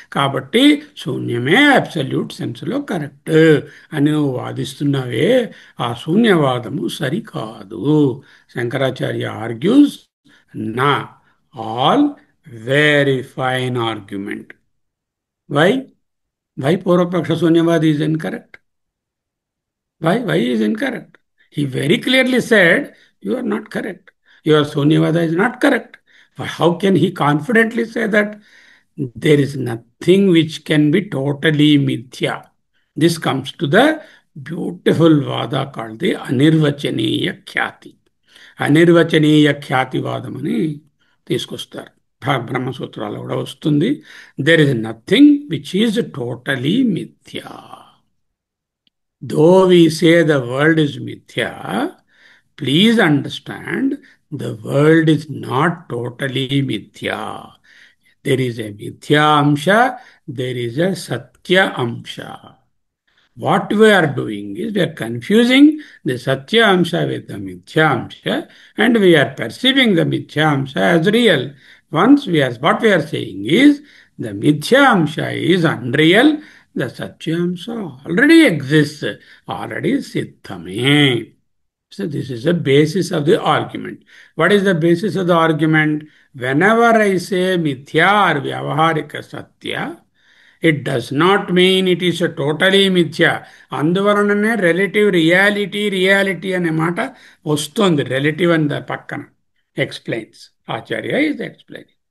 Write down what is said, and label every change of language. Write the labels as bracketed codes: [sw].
[te] కాబట్టి శూన్యమే absolute సెన్స్లో correct అని నువ్వు వాదిస్తున్నావే, ఆ శూన్యవాదము సరికాదు. [en] Shankaracharya argues నా all very fine argument. Why? Why Purvapaksha Sunyavadi is incorrect? Why is incorrect? He very clearly said, you are not correct. Your Sunyavada is not correct. How can he confidently say that there is nothing which can be totally mithya? This comes to the beautiful vada called the Anirvachaniya Khyati. [te] Anirvachaniya Khyati Vadamani తీసుకొస్తారు. బ్రహ్మసూత్రాలు కూడా వస్తుంది. [en] There is nothing which is totally మిథ్యా. Though we say the world is మిథ్యా, please understand the world is not totally మిథ్యా. There is a మిథ్యా అంశ, there is a సత్య అంశ. What we are doing is we are confusing the Satya Amsha with the Mithya Amsha, and we are perceiving the Mithya Amsha as real. Once what we are saying is the Mithya Amsha is unreal, the Satya Amsha already exists, already Siddhame. So this is the basis of the argument. What is the basis of the argument? Whenever I say Mithya or Vyavaharika Satya, it does not mean it is totally మిథ్య. [te] అందువలననే reality అనే మాట వస్తుంది. [en] relative [te] అని పక్కన [en] Explains, Acharya is explain.